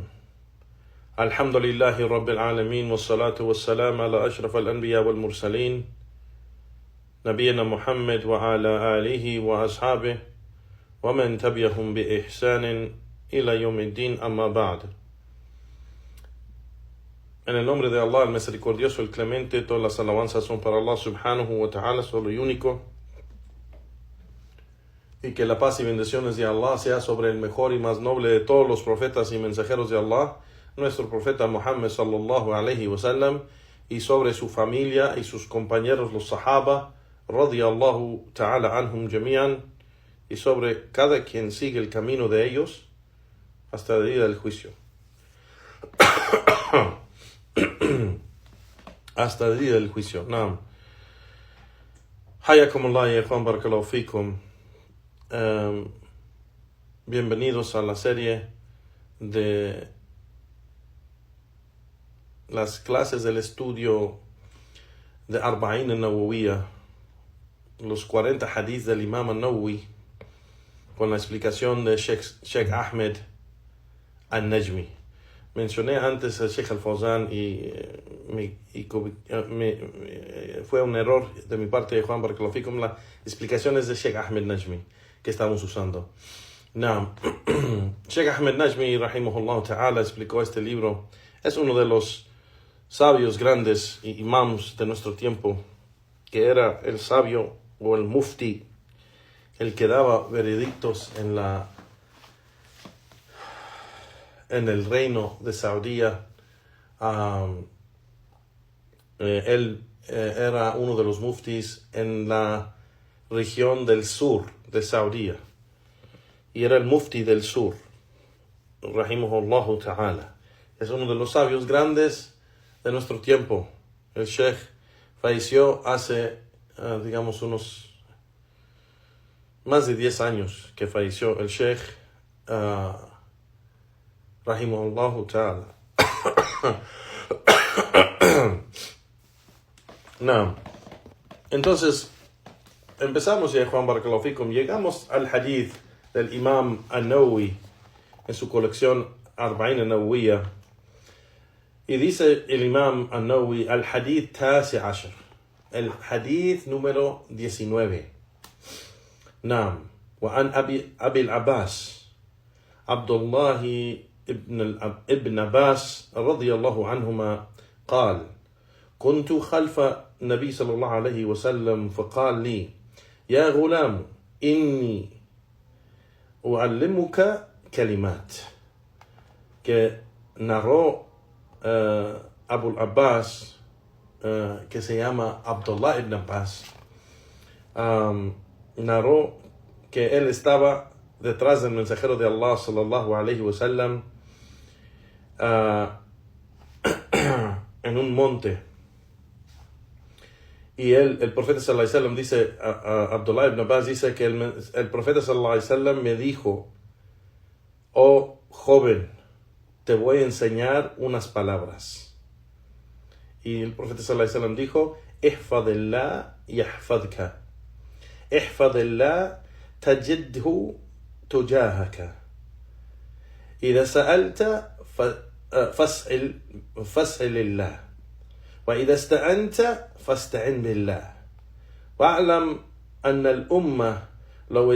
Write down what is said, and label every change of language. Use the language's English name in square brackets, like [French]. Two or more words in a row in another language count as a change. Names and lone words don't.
[Arabic] الحمد لله رب العالمين والصلاة والسلام على أشرف الأنبياء والمرسلين نبينا محمد وعلى آله وأصحابه ومن تبعهم بإحسان إلى يوم الدين أما بعد. [Spanish] En el nombre de Allah, el misericordioso, el clemente, todas las alabanzas son para Allah [Arabic] سبحانه وتعالى, [Spanish] solo y único. Y que la paz y bendiciones de Allah sea sobre el mejor y más noble de todos los profetas y mensajeros de Allah, nuestro profeta Muhammad [Arabic] صلى الله عليه وسلم, [Spanish] y sobre su familia y sus compañeros los sahaba, [Arabic] رضي الله تعالى عنهم جميعا, [Spanish] y sobre cada quien sigue el camino de ellos hasta el día del juicio. Hasta el día del juicio. Naam. [Arabic] حياكم الله يا إخوان، بارك الله فيكم. [Spanish] Bienvenidos a la serie de las clases del estudio de Arba'in al-Nawawiyya, los 40 hadith del Imam al-Nawawi, con la explicación de Sheikh Ahmed al-Najmi. Mencioné antes a Sheikh al-Fawzan y fue un error de mi parte de Juan [Arabic] بارك الله فيكم [Spanish] las explicaciones de Sheikh Ahmed Najmi que estamos usando. Sheikh Ahmed Najmi [Arabic] رحمه الله تعالى [Spanish] explicó este libro. Es uno de los sabios grandes y imams de nuestro tiempo, que era el sabio o el mufti, el que daba veredictos en el reino de Saudía. Él era uno de los muftis en la región del sur de Saudía, y era el mufti del sur, [Arabic] رحمه الله تعالى. [Spanish] Es uno de los sabios grandes de nuestro tiempo. El sheikh falleció hace, digamos, unos más de 10 años que falleció el sheikh, [Arabic] رحمه الله تعالى. [Spanish] No. Entonces, empezamos ya, Juan [Arabic] بارك الله فيكم. [Spanish] Llegamos al hadith del Imam al-Nawawi en su colección Arba'in al-Nawawiyya. Y dice el Imam al-Nawawi, [Arabic] الحديث التاسع عشر, [Spanish] el hadith número 19. Naam. [Arabic] وعن أبي العباس عبد الله ابن عباس رضي الله عنهما قال: كنت خلف النبي صلى الله عليه وسلم فقال لي: يا غلام إني أعلمك كلمات. [Spanish] que narró Abu al-Abbas, que se llama Abdullah ibn Abbas, narró que él estaba detrás del mensajero de Allah [Arabic] صلى الله عليه وسلم [Spanish] en un monte, y el profeta [Arabic] صلى الله عليه وسلم [Spanish] dice, Abdullah ibn Abbas dice que el profeta [Arabic] صلى الله عليه وسلم [Spanish] me dijo: oh joven, te voy a enseñar unas palabras. Y el profeta [Arabic] صلى الله عليه وسلم dijo: احفظ الله يحفظك، احفظ الله تجده تجاهك، إذا سألت فاسأل الله، وإذا استعنت فاستعن بالله, واعلم أن الأمة لو